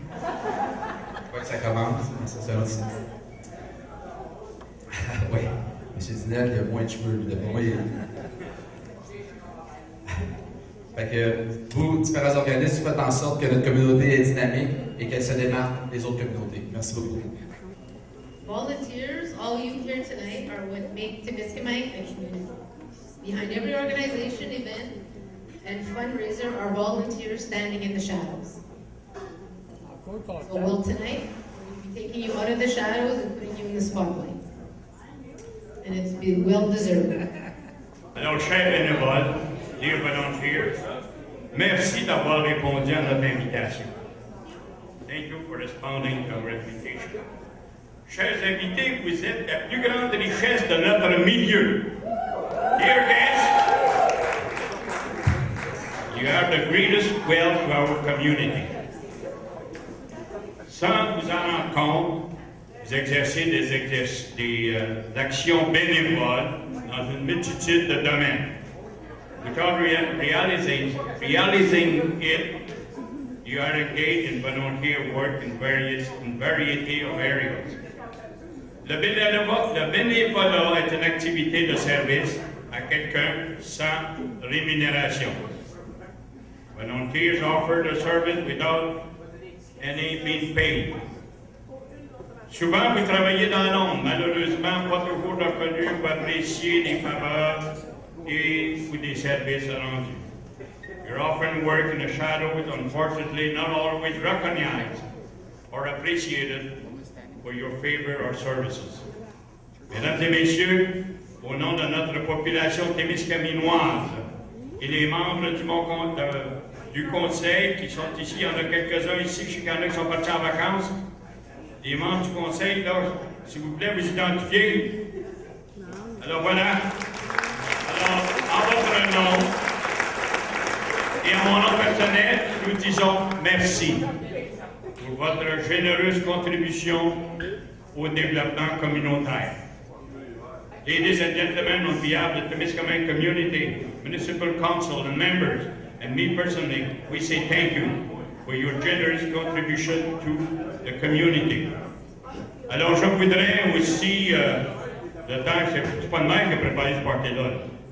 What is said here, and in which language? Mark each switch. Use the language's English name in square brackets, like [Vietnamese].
[French] Je crois que ça commence, mais ça sera aussi. Oui, M. Dinel, il a moins de cheveux, d'après moi. Fait que vous, différents organismes, faites en sorte que notre communauté est dynamique et qu'elle se démarque des autres communautés. Merci beaucoup. [English] Volunteers, all you here tonight are what make Témiscamingue a community. Behind every organization, event, and fundraiser are volunteers standing in the shadows. So well, tonight, we'll be taking you out of the shadows and putting you in the spotlight. And it's been well deserved. [French] Alors, chers bénévoles, [English] dear volunteers, [French] merci d'avoir répondu à notre invitation. [English] Thank you for responding to our invitation. [French] Chers invités, vous êtes la plus grande richesse de notre milieu. [English] Dear guests, you are the greatest wealth to our community. [French] Sans vous en rendre compte, vous exercez des actions bénévoles dans une multitude de domaines. [English] Without realizing it, you are engaged in volunteer work in variety of areas. [French] Le bénévolat est une activité de service à quelqu'un sans rémunération. [English] Volunteers offer the service without any being paid. [French] Souvent, vous travaillez dans l'ombre, malheureusement, pas toujours reconnu ou apprécié des faveurs ou des services rendus. [English] You often work in the shadows, unfortunately not always recognized or appreciated for your favor or services. [French] Mesdames et messieurs, au nom de notre population témiscaminoise et les membres du conseil qui sont ici, il y en a quelques-uns ici, je sais qu'il y en a qui sont partis en vacances. Les membres du conseil, là, s'il vous plaît, vous identifiez. Alors voilà. Alors, en votre nom et en mon nom personnel, nous disons merci pour votre généreuse contribution au développement communautaire. [English] Ladies and gentlemen, on behalf of the Témiscamingue community, municipal council and members, and me personally, we say thank you for your generous contribution to the community. [French] Alors, je voudrais aussi, le temps, c'est pas de même qui a préparé ce party-là.